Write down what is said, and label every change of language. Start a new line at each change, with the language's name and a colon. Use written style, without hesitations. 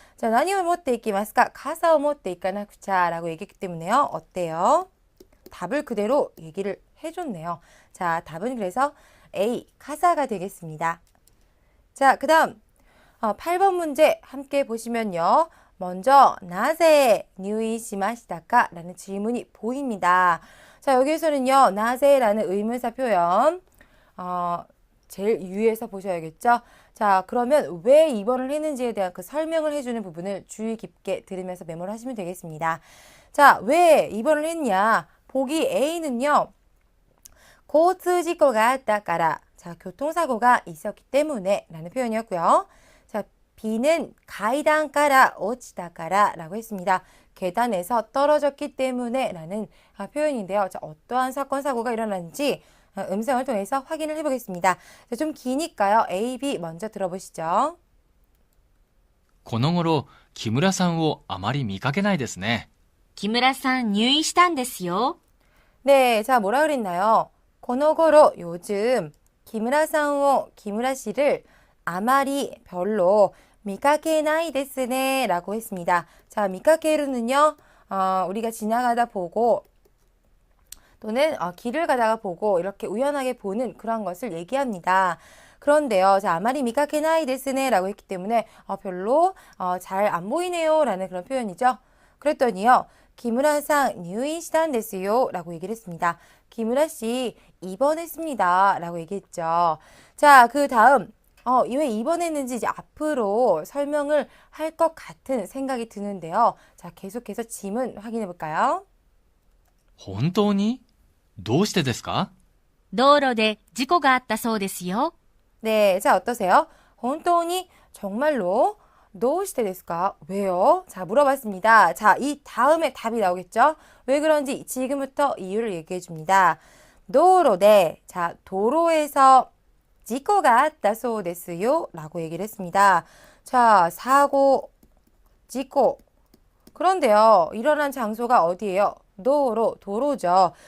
Korean: 자, 나니오 못때 이키마스까? 가사오 못때 이까나쿠차 라고 얘기했기 때문에요. 어때요? 답을 그대로 얘기를 해줬네요. 자, 답은 그래서 A, 가사가 되겠습니다. 자, 그 다음 8번 문제 함께 보시면요.
Japanese: 먼저 나제入院しましたか?
Korean: 라는 질문이 보입니다. 자, 여기에서는요. 나제라는 의문사 표현 제일 위에서 보셔야겠죠. 자, 그러면 왜 입원을 했는지에 대한 그 설명을 해주는 부분을 주의 깊게 들으면서 메모를 하시면 되겠습니다. 자, 왜 입원을 했냐? 보기 A는요.
Japanese: 交通事故があったから.
Korean: 자, 교통사고가 있었기 때문에 라는 표현이었고요. 자, B는 階段から落ちたから 라고 했습니다. 계단에서 떨어졌기 때문에 라는 표현인데요. 자, 어떠한 사건, 사고가 일어났는지 음성을 통해서 확인을 해보겠습니다. 자, 좀 기니까요. A, B 먼저 들어보시죠.
Japanese: この頃、木村さんをあまり見かけないですね。木村さん入院したんですよ。
Korean: 네, 자, 뭐라 그랬나요? この頃, 요즘 기무라 씨를 아마리 별로 미카케나이 데스네 라고 했습니다. 자, 미카케루는요, 우리가 지나가다 보고 또는 길을 가다가 보고 이렇게 우연하게 보는 그런 것을 얘기합니다. 그런데요, 자, 아마리 미카케나이 데스네 라고 했기 때문에 별로 잘 안 보이네요 라는 그런 표현이죠. 그랬더니요, 기무라상 入院したんですよ 라고 얘기를 했습니다. 기무라 씨 입원했습니다 라고 얘기했죠. 자, 그 다음 왜 입원했는지 이제 앞으로 설명을 할 것 같은 생각이 드는데요. 자, 계속해서 지문 확인해 볼까요?
Japanese: 本当にどうしてですか道路で事故があったそうですよ。
Korean: 네, 자, 어떠세요?
Japanese: 本当に 정말로 どうしてですか?
Korean: 왜요? 자, 물어봤습니다. 자, 이 다음에 답이 나오겠죠? 왜 그런지 지금부터 이유를 얘기해 줍니다. 도로대, 자, 도로에서 事故があったそうですよ 라고 얘기를 했습니다. 자, 사고, 事故. 그런데요, 일어난 장소가 어디예요? 도로죠.